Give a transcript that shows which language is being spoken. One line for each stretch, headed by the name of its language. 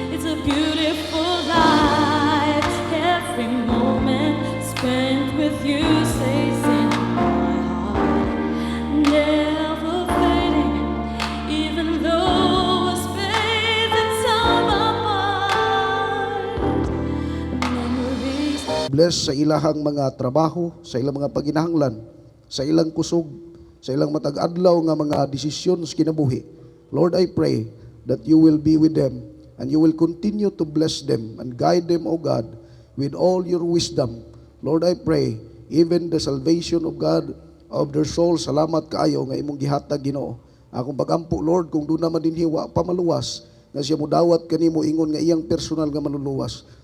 English: It's a beautiful life. Every moment spent with you stays in my heart. Never fading, even though we're spaced in time apart. Memories.
Cebuano: Bless sa ilahang mga trabaho, sa ilang mga paginahanglan, sa ilang kusog, sa ilang matag-adlaw nga mga desisyon sa kinabuhi.
English: Lord, I pray that you will be with them and you will continue to bless them and guide them, O God, with all your wisdom. Lord, I pray, even the salvation of God, of their soul,
Cebuano: salamat kaayo nga imong gihatag Ginoo. Akong pagampo, Lord, kung doon naman din hiwa pamaluwas, nga siya mo dawat kanimo ingon nga iyang personal nga maluluwas.